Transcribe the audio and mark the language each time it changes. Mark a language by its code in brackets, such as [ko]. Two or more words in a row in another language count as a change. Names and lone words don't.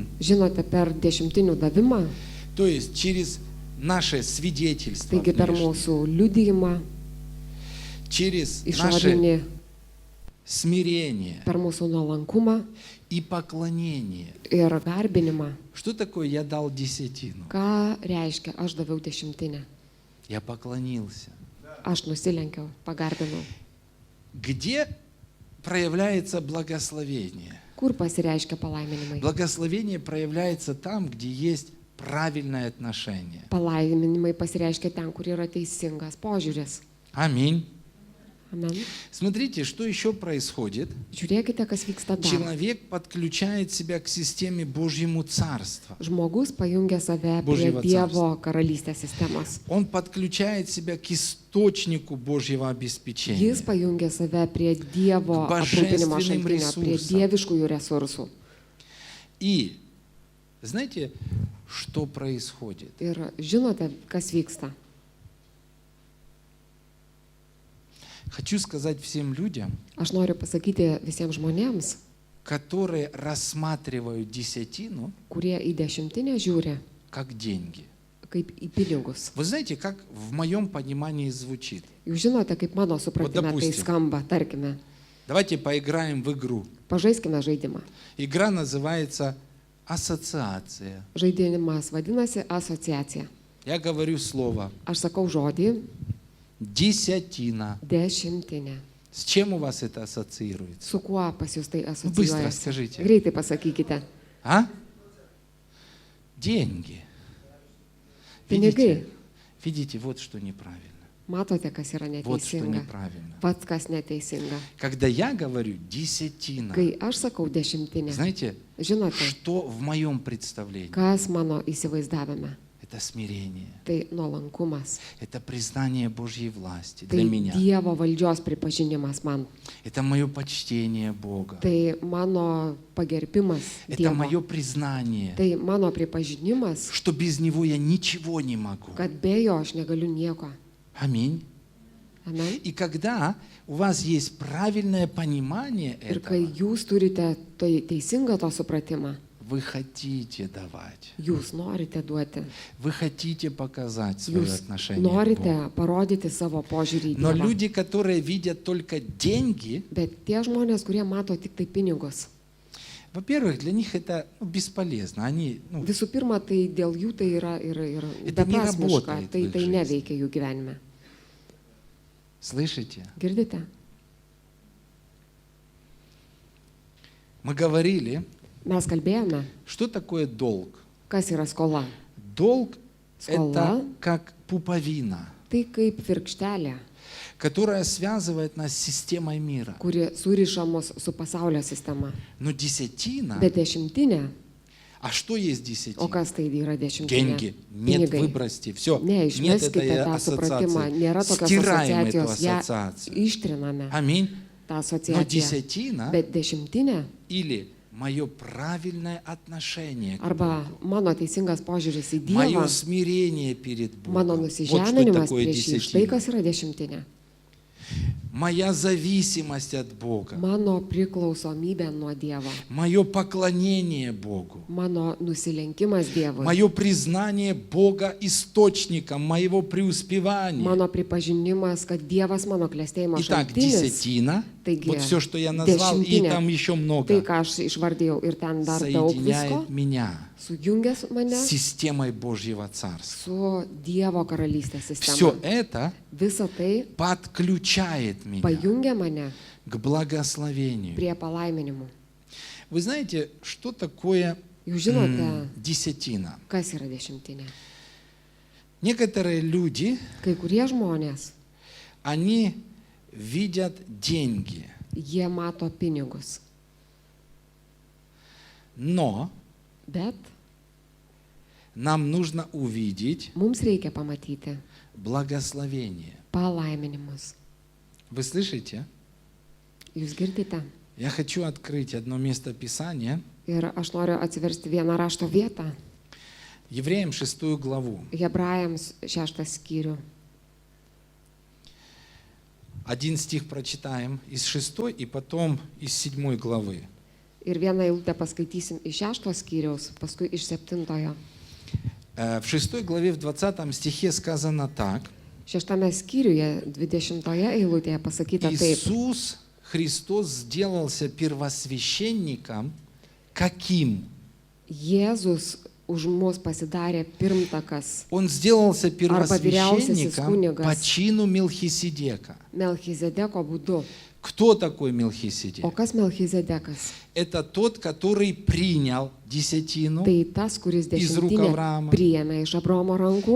[lt] Žinote, per dešimtinių davimą, [ru] то есть через наше свидетельство, [lt] taigi per [ru] внешнее, [lt] mūsų liudijimą, [ru] через наше [lt] išorinį, [ru] смирение [lt] per mūsų nuolankumą [ru] и поклонение. [lt] ir garbinimą. [ru] Что такое я дал десятину? [lt] Ką reiškia, aš daviau dešimtinę? [ru] Я поклонился. [lt] Aš nusilenkiau, pagarbinau. [ru] Где проявляется благословение? [lt] Kur pasireiškia palaiminimai? [ru] Благословение проявляется там, где есть правильное отношение. [lt] Palaiminimai pasireiškia ten, kur yra teisingas požiūris. [ru] Аминь. [lt] Amen. [ru] Смотрите, что еще происходит. [lt] Žiūrėkite, kas vyksta dar. [ru] Человек подключает себя к системе Божьему Царства. [lt] Žmogus pajungia save prie [ru] Božievo [lt] Dievo karalystės sistemos. [ru] Он подключает себя к источнику Божьего обеспечения. [lt] Jis pajungia save prie Dievo [ru] К [lt] aprūpinimo [ru] божественным [lt] šaltinio, prie [ru] ресурсам. [lt] dieviškųjų resursų. [ru] И знаете, что происходит? [lt] Ir žinote, kas vyksta? [ru] Хочу сказать всем людям, [lt] Aš noriu pasakyti visiems žmonėms, [ru] которые рассматривают десятину [lt] kurie į dešimtinę žiūri [ru] как деньги. [lt] kaip į pinigus. [ru] Вы знаете, как в моем понимании звучит? [lt] Jūs žinote, kaip mano supratime tai [ru] допустим. [lt] skamba, tarkime. [ru] Давайте поиграем в игру. [lt] Pažaiskime žaidimą. [ru] Игра называется ассоциация. [lt] Žaidimas vadinasi asociacija. [ru] Я говорю слово [lt] Aš sakau žodį [ru] десятина. [lt] dešimtinė. [ru] С чем у вас это ассоциируется? [lt] Su kuo pas jūs tai [ru] Bыстро [lt] asocijuojasi? [ru] скажите. [lt] Greitai pasakykite. [ru] А? Деньги. [lt] Pinigai. [ru] Видите, вот что неправильно. [lt] Matote, kas yra [ru] Вот что [lt] neteisinga. [ru] неправильно. [lt] Pats, kas neteisinga. [ru] Когда я говорю десятина, [lt] Kai aš sakau dešimtinė, [ru] знаете, [lt] žinote, [ru] что в моем представлении? [lt] kas mano įsivaizdavime? [ru] Это смирение. [lt] Tai nuolankumas. [ru] Это признание Божьей власти [lt] Tai [ru] для меня. [lt] Dievo valdžios pripažinimas man. [ru] Это мое почтение Бога. [lt] Tai mano pagerbimas [ru] Это [lt] Dievo. [ru] мое признание, [lt] Tai mano pripažinimas, [ru] что без Него я ничего не могу. [lt] kad be jo aš negaliu nieko. [ru] Аминь. [lt] Amen. [ru] И когда у вас есть правильное понимание [lt] Ir kai [ru] этого, [lt] jūs turite tai teisingą to supratimą, [ru] вы хотите давать. [lt] jūs norite duoti. [ru] Вы хотите показать свое [lt] Jūs [ru] отношение к Богу. [lt] norite parodyti savo požiūrį į [ru] Но [lt] Dievą. [ru] люди, которые видят только деньги, [lt] Bet tie žmonės, kurie mato tik tai pinigus, [ru] во-первых, для них это бесполезно. Они, [lt] visų pirma, tai dėl jų tai yra ir [ru] Это не [lt] beprasmiška, [ru] работает в [lt] tai [ru] их жизни. [lt] neveikia jų gyvenime. [ru] слышите? [lt] Girdite? [ru] Мы говорили, [lt] Mes kalbėjome, [ru] что такое долг. [lt] kas yra skola. [ru] Долг [lt] Скола. [ru] это как пуповина, [lt] Tai kaip virkštelė, [ru] которая связывает нас с системой мира. [lt] kuri suriša mus su pasaulio sistema. [ru] Но десятина, [lt] Bet dešimtinė, [ru] а что есть [lt] o [ru] десятина? [lt] kas tai yra dešimtinė? [ru] Деньги. Нет, [lt] Pinigai. [ru] выбросьте. Все. [lt] Ne, [ru] Нет [lt] išmeskite [ru] этой [lt] tą supratimą, [ru] ассоциации. [lt] nėra tokios [ru] Стираем эту [lt] asociacijos, ją [ru] ассоциацию. [lt] ištriname, [ru] Аминь. [lt] tą [ru] Но [lt] asociaciją. [ru] десятина [lt] Bet dešimtinė [ru] или мое правильное отношение к [lt] arba [ru] Богу, [lt] mano teisingas požiūris į Dievą, [ru] мое смирение перед [lt] mano [ru] Богом. Вот что [lt] nusižeminimas [ru] такое [lt] prieš jį, štai [ru] десятина. [lt] kas yra dešimtinė. [ru] моя зависимость от Бога, [lt] mano priklausomybė nuo Dievo, [ru] мое поклонение Богу, [lt] mano nusilenkimas Dievui, [ru] мое признание Бога источником моего преуспевания. [lt] mano pripažinimas, kad Dievas mano klestėjimo [ru] Итак, [lt] šaltinis, [ru] десятина, [lt] taigi [ru] вот все, что я назвал, и [lt] dešimtinė, [ru] там еще [lt] tai [ru] много, [lt] ką aš išvardėjau ir ten dar daug visko, [ru] соединяет меня [lt] sujungęs mane [ru] с системой Божьего Царства. [lt] su Dievo karalystės [ru] Все [lt] sistema. [ru] это [lt] Visa tai [ru] подключает меня [lt] pajungia mane [ru] к благословению. [lt] prie palaiminimų. [ru] Вы знаете, что такое [lt] Jūs žinote, [ru] десятина? [lt] kas yra dešimtinė? [ru] Некоторые люди, [lt] Kai kurie žmonės, [ru] они видят деньги, [lt] jie mato pinigus, [ru] но [lt] bet [ru] нам нужно увидеть [lt] mums reikia pamatyti [ru] благословение. [lt] palaiminimus. [ru] Вы слышите? [lt] Jūs girdite? [ru] Я хочу открыть одно место Писания, [lt] Ir aš noriu atsiversti vieną rašto vietą. [ru] Евреям 6 главу. [lt] Hebrajams 6 skyrių. [ru] Один стих прочитаем из 6 и потом из 7 главы. [lt] Ir vieną eilutę paskaitysim iš 6 skyriaus, paskui iš 7. [ru] В 6 главе в 20 стихе сказано так. [lt] 6 skyriuje 20 eilutėje pasakyta taip. [ru] Иисус Христос сделался первосвященником каким? [lt] Jėzus už mus pasidarė pirmtakas [ru] Он сделался [lt] vyriausiasis [ru] первосвященником [lt] kunigas. [ru] по чину Мелхиседека. [lt] Melchizedeko būdu. [ru] Кто такой Мелхиседек? [lt] O kas Melchizedekas? [ru] Это тот, который принял десятину, [lt] Tai tas, kuris [ru] Из рук [lt] dešimtinę [ru] Avramo. [lt] priėmė iš Abraomo rankų.